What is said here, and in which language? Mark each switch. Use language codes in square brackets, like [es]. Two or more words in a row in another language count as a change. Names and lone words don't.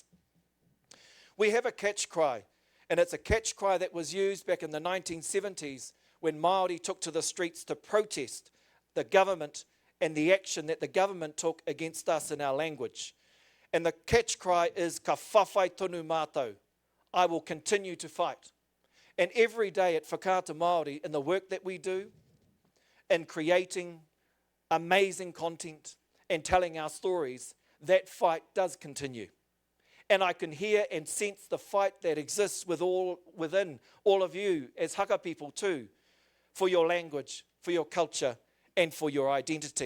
[en] We have a catch cry, and it's a catch cry that was used back in the 1970s when Māori took to the streets to protest the government and the action that the government took against us in our language. And the catch cry is [mi] ka whawhai tonu mātou, [en] I will continue to fight. And every day at Whakaata Māori, in the work that we do, in creating amazing content and telling our stories, that fight does continue. And I can hear and sense the fight that exists within all of you as haka people too, for your language, for your culture, and for your identity.